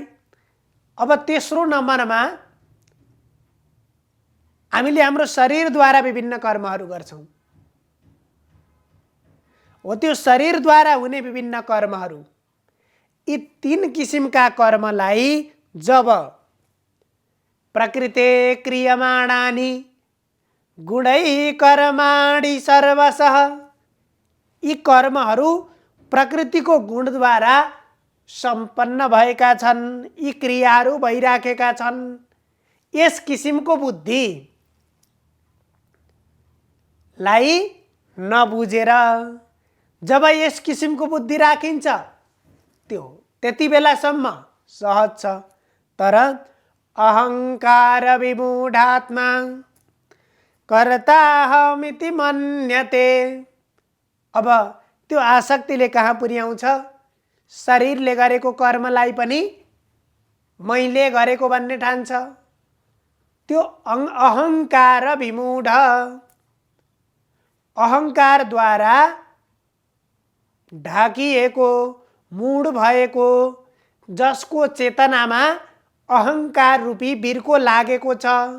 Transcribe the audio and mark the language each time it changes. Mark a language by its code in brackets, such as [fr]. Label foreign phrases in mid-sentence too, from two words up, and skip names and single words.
[ne] अब तेस्रो नम्बरमा हामीले हाम्रो शरीरद्वारा विभिन्न कर्महरू गर्छौं। हो त्यो शरीरद्वारा हुने विभिन्न कर्महरू, यी 3 किसिमका कर्मलाई जब [sa] प्रकृते क्रियमाणानि गुणै कर्माणि सर्वशः, [ne] यी कर्महरू प्रकृतिको गुणद्वारा सम्पन्न भएका छन्, यी क्रियाहरू भइराखेका छन्। यस किसिमको बुद्धिलाई नबुझेर जब यस किसिमको बुद्धि राखिन्छ त्यो त्यति बेलासम्म सहज छ। [sa] तर अहंकार विमूढात्मा कर्ताहमिति मन्यते, [ne] अब त्यो आसक्तिले कहाँ पुर्याउँछ? शरीरले गरेको कर्मलाई पनि मैले गरेको भन्ने ठान्छ। त्यो अहंकार विमूढ, अहङ्कारद्वारा ढाकिएको, मूढ भएको, जसको चेतनामा अहङ्कार रूपी बिर्को लागेको छ,